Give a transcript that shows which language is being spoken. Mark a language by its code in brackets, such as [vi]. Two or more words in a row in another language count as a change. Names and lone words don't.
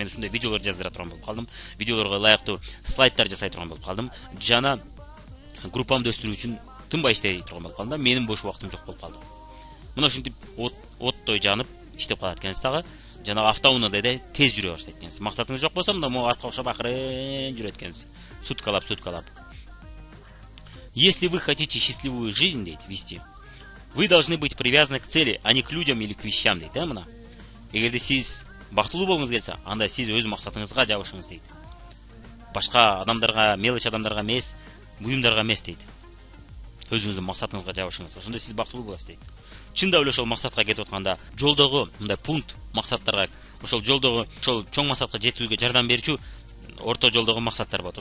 [ky] Мен ушундай видеолор жаздыра турган болуп калдым. Видеолорго ылайыктуу слайдтар жасай турган болуп калдым. Жана группамды өстүрүү үчүн тынбай иштей турган болуп калдым да. Менин бош убактым жок болуп калды. Мына ушинтип оттой жанып иштеп калат экенсиз дагы. Жана автоунаада да тез жүрө баштайт экенсиз. Максатыңыз жок болсо, мында могу атка окшоп акырын жүрөт экенсиз. Суткалап. [ru] Если вы хотите счастливую жизнь, дейт, вести, вы должны быть привязаны к цели, а не к людям или к вещам, [ky] дейт, мына. Эгерде сиз бактылуу болгуңуз келсе, анда сиз өз максатыңызга жабышыңыз, дейт. Башка адамдарга, мелочь адамдарга эмес, буюмдарга эмес, дейт. Өзүңүздүн максатыңызга жабышыңыз. Ошондо сиз бактылуу болосуз, дейт. Чындап эле ошол максатка кетип атканда, жолдогу мындай пункт максаттарга, ошол жолдогу ошол чоң максатка жетүүгө жардам берүүчү орто жолдогу максаттар болот.